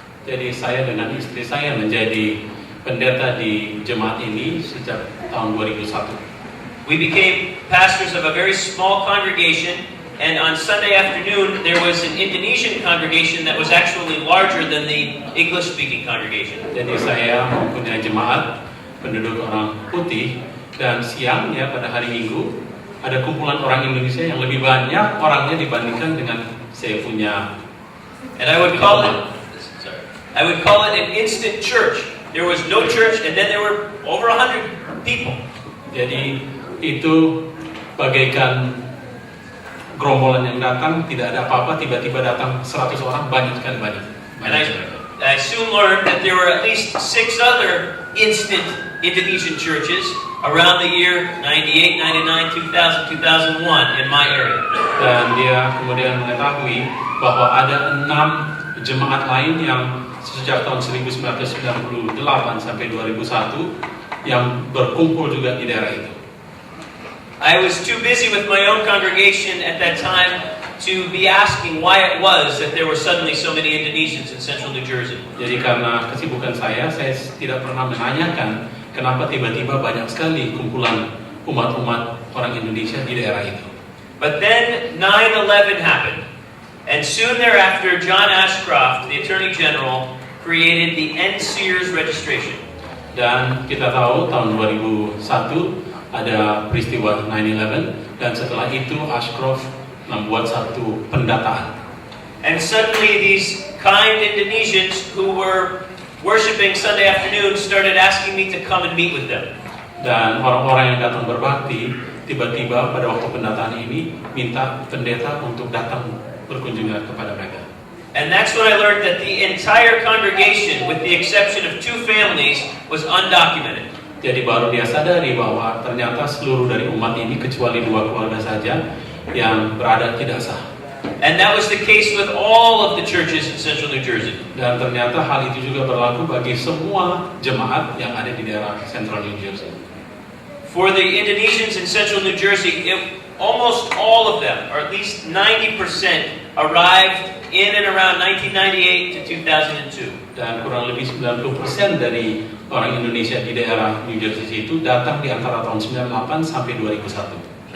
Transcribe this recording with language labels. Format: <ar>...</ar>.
<id>Jadi saya dengan istri saya menjadi pendeta di jemaat ini sejak tahun 2001.</id> <en>We became pastors of a very small congregation, and on Sunday afternoon there was an Indonesian congregation that was actually larger than the English-speaking congregation.</en> <id>Jadi saya mempunyai jemaat penduduk orang putih, dan siangnya pada hari Minggu ada kumpulan orang Indonesia yang lebih banyak orangnya dibandingkan dengan saya punya.</id> <en>And I would call it an instant church. There was no church, and then there were over 100 people.</en> <id>Jadi itu bagaikan gerombolan yang datang, tidak ada apa-apa, tiba-tiba datang 100 orang, banyak sekali, banyak.</id> <en>And I soon learned that there were at least 6 other instant Indonesian churches around the year 98, 99, 2000, 2001 in my area.</en> <id>Dan dia kemudian mengetahui bahwa ada 6 jemaat lain yang sejak tahun 1998 sampai 2001 yang berkumpul juga di daerah itu.</id> <en>I was too busy with my own congregation at that time to be asking why it was that there were suddenly so many Indonesians in central New Jersey.</en> <id>Jadi karena kesibukan saya tidak pernah menanyakan kenapa tiba-tiba banyak sekali kumpulan umat-umat orang Indonesia di daerah itu.</id> <en>But then 9/11 happened. And soon thereafter, John Ashcroft, the Attorney General, created the End Sears registration.</en> <id>Dan kita tahu tahun 2001 ada peristiwa 9/11 dan setelah itu Ashcroft membuat satu pendataan.</id> <en>And suddenly these kind Indonesians who were worshiping Sunday afternoon started asking me to come and meet with them.</en> <id>Dan orang-orang yang datang berbakti tiba-tiba pada waktu pendataan ini minta pendeta untuk datang berkunjungan kepada mereka.</id> <en>And that's when I learned that the entire congregation, with the exception of 2 families, was undocumented.</en> <id>Jadi baru dia sadari bahwa ternyata seluruh dari umat ini kecuali 2 keluarga saja yang berada tidak sah.</id> <en>And that was the case with all of the churches in central New Jersey.</en> <id>Dan ternyata hal itu juga berlaku bagi semua jemaat yang ada di daerah Central New Jersey.</id> <en>For the Indonesians in central New Jersey, almost all of them, or at least 90%, arrived in and around 1998 to 2002.</en> <id>Dan kurang lebih 90% dari orang Indonesia di daerah New Jersey itu datang di antara tahun 98 sampai 2001.</id>